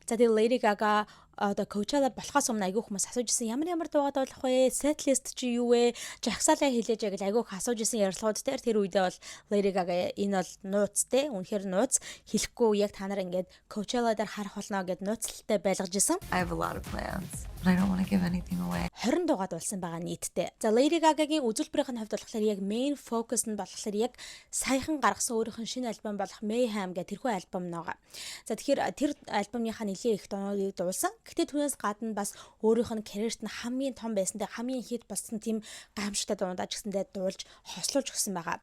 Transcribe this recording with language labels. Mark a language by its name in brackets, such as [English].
[Mongolian] За тэг Lady Gaga одоо Coachella болохоос өмнө айгүй хүмүүс асууж исэн ямар дуугаа дуулах вэ? Set list чи юу вэ? Жагсаалаа хэлээж яг айгүй асууж исэн ярилцлагууд дээр тэр үедээ бол Lady Gaga энэ бол нууц те. Үнэхээр нууц хэлэхгүй яг та нар ингээд Coachella дээр харах болно гэд нууцлалтай байлгаж исэн. [English] I have a lot of plans, but I don't want to give anything away. [Mongolian] 20 дуугаа дуулсан байгаа нийтдээ. За Lady Gaga-гийн үзүүлбэрийн хувьд болохоор яг main focus нь болохоор яг саяхан гаргасан өөрийнх нь шинэ альбом болох Mayhem гэх тэрхүү альбом байгаа. За тэгэхээр тэр альбомынхаа нэлээд их дуунуудыг дуулсан. Гэхдээ түүнээс гадна бас өөрийнх нь career-т нь хамгийн том байсан дээр хамгийн хит болсон тийм гайхамшигтай дуунуудаа ч гэсэндээ дуулж хослуулж өгсөн байгаа.